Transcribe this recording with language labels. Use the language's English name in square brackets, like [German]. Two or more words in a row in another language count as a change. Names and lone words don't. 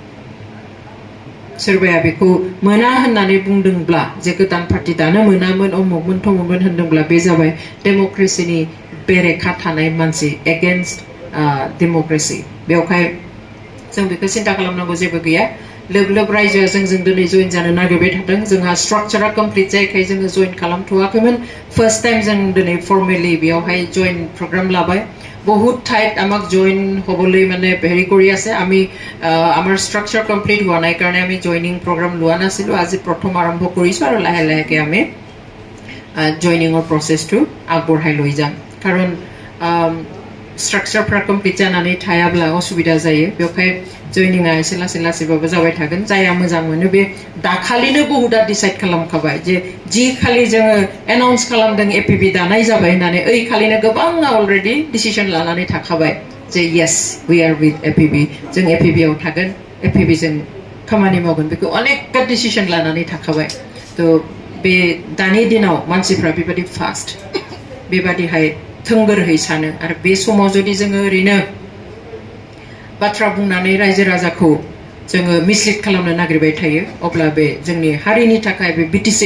[Bodo] सोरबाया बेखौ मोना होननानै बुंदोंब्ला जे गोदान पार्टी दानो मोनामोन अमुकमोन थमुकमोन होनदोंब्ला बे जाबाय डेम'क्रेसिनि बेरेखा थानाय मानसि एगेन्स्ट डेम'क्रेसि बेवहाय जों बेखौ सिन्ता खालामनांगौ जेबो गैया लोब लोब रायजोआ जोंजों दिनै जइन जानो नागिरबाय थादों जोंहा [English] structure complete [Bodo] जायाखै जोङो जइन खालामथ'वाखैमोन [English] first time [Bodo] जों दिनै फर्मेलि बेयावहाय [English] join program [Bodo] लाबाय [Assamese] বহুত ঠাইত আমাক জইন হ'বলৈ মানে হেৰি কৰি আছে আমি আমাৰ ষ্ট্ৰাকচাৰ কমপ্লিট হোৱা নাই কাৰণে আমি জইনিং প্ৰগ্ৰাম লোৱা নাছিলোঁ আজি প্ৰথম আৰম্ভ কৰিছোঁ আৰু লাহে লাহেকৈ আমি জইনিঙৰ প্ৰচেছটো আগবঢ়াই লৈ যাম কাৰণ [English] structure complete [Bodo] जानानै थायाब्ला असुबिदा जायो बेवहाय जइनिंआ एसे लासै लासैबाबो जाबाय थागोन जाया मोजां मोनो बे दाखालिनो बहुदा डिसाइड खालामखाबाय जे जि खालि जोङो एनाउन्स खालामदों एपिबि दानाय जाबाय होननानै ओइ खालिनो गोबाङा अलरेडि डिसिजन लानानै थाखाबाय जे [English] yes we are with APB [Bodo] जों एपिबि आव थागोन एपिबि जों खामानि मावगोन बेखौ अनेकटा डिसिजन लानानै थाखाबाय थ' बे दानि दिनाव मानसिफ्रा बेबादि फास्ट बेबादिहाय थोंगोरहै सानो आरो बे समाव जुदि जोङो ओरैनो बाथ्रा बुंनानै रायजो राजाखौ जोङो मिसलिड खालामनो नागिरबाय थायो अब्ला बे जोंनि हारिनि थाखाय बे बिटिसि